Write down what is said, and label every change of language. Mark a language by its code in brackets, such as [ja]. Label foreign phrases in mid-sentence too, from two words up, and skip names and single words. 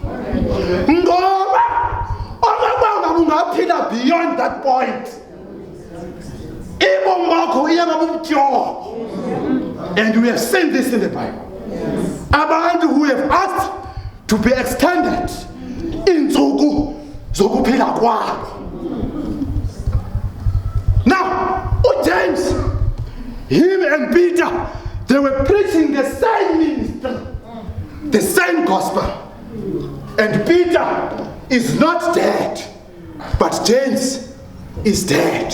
[en] Beyond that point. And we have seen this in the Bible. Abantu who have asked to be extended [nd] insuku zokuphila kwabo. [en] Now, James, him and Peter, they were preaching the same ministry, the same gospel. And Peter is not dead, but James is dead.